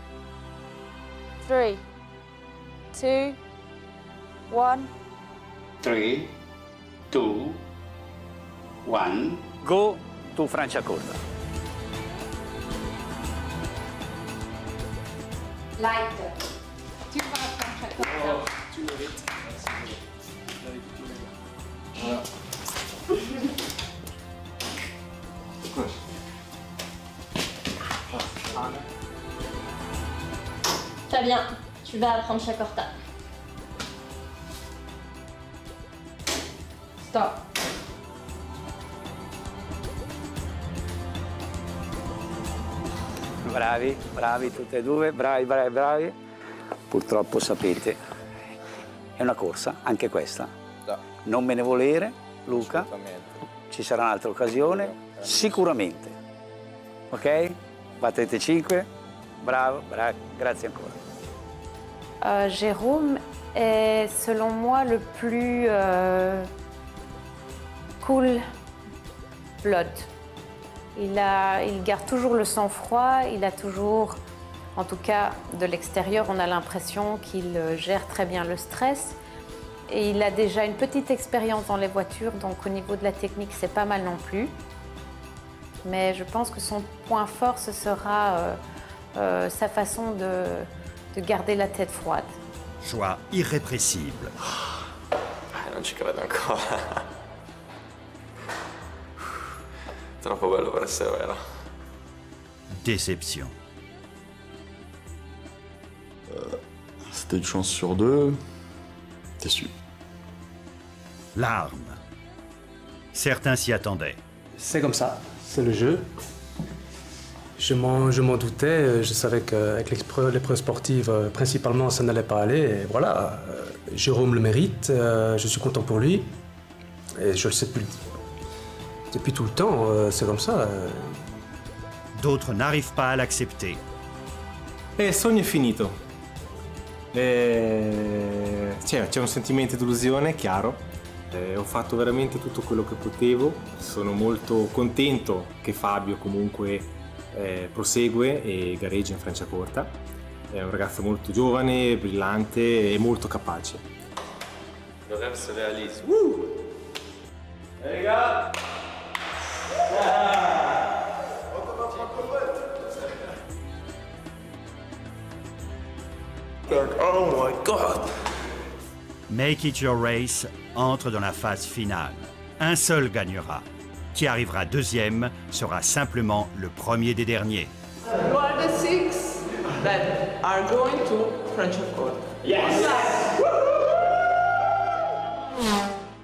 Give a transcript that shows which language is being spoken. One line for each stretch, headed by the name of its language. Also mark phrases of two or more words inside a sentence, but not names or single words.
English: 3, 2, 1. 3, 2, 1. Go to Franciacorta. Light.
French: Tu vas à Franciacorta. Tu mérites. Fabien, tu vas à Franciacorta. Stop.
Italian: Bravi, bravi tutti e due, bravi, bravi, bravi. Purtroppo sapete, è una corsa, anche questa. Non me ne volere, Luca. Ci sarà un'altra occasione, sicuramente. Ok? Battete 5. Bravo, bravo, grazie ancora.
French: Jérôme est, selon moi, le plus
English: cool blood.
French: Il garde toujours le sang-froid, il a toujours, en tout cas de l'extérieur, on a l'impression qu'il gère très bien le stress. Et il a déjà une petite expérience dans les voitures, donc au niveau de la technique, c'est pas mal non plus. Mais je pense que son point fort, ce sera sa façon de garder la tête froide. Joie irrépressible.
Italian: Non ci credo ancora. Troppo bello per essere vero.
French: Déception. C'était une chance sur 2. Déçu. Larmes. Certains s'y attendaient. C'est comme ça, c'est le jeu. Je m'en doutais, je savais qu'avec l'épreuve sportive, principalement, ça n'allait pas aller. Et voilà, Jérôme le mérite, je suis content pour lui. Et je le sais depuis tout le temps, c'est comme ça. D'autres n'arrivent pas à l'accepter.
Italian: E il sogno è finito. C'è un sentimento di delusione, chiaro. Ho fatto veramente tutto quello che potevo. Sono molto contento che Fabio comunque prosegue e gareggia in Franciacorta. È un ragazzo molto giovane, brillante e molto capace.
French: Le rêve se réalise. Hey les gars!
English: Oh my God!
French: Make It Your Race entre dans la phase finale. Un seul gagnera. Qui arrivera deuxième sera simplement le premier des derniers.
English: You are the 6 that are going to Franciacorta. Yes!